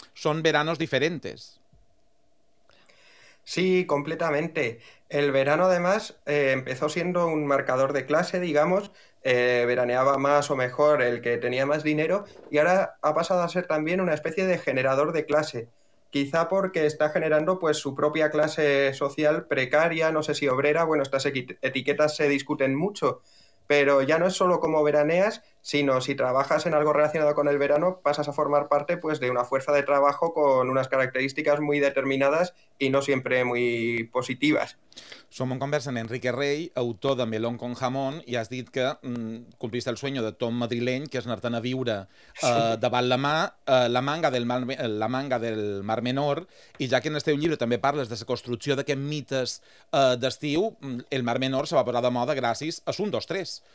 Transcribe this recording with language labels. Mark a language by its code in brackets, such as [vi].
[ca] Són veranos diferents. [es] Sí, completamente. El verano, además, empezó siendo un marcador de clase, digamos. Veraneaba más o mejor el que tenía más dinero y ahora ha pasado a ser también una especie de generador de clase. Quizá porque está generando pues su propia clase social precaria, no sé si obrera, bueno, estas etiquetas se discuten mucho, pero ya no es solo cómo veraneas, sino si trabajas en algo relacionado con el verano, pasas a formar parte pues de una fuerza de trabajo con unas características muy determinadas y no siempre muy positivas. [ca] Som en conversa amb Enrique Rey, autor de Melón con jamón, i has dit que [es] compliste el sueño [ca] de tot madrileny, que és anar-te'n a viure davant la mà, la manga del Mar Menor, i ja que en el teu llibre també parles de la construcció d'aquests mites d'estiu, el Mar Menor se va posar de moda gràcies a un, dos, tres.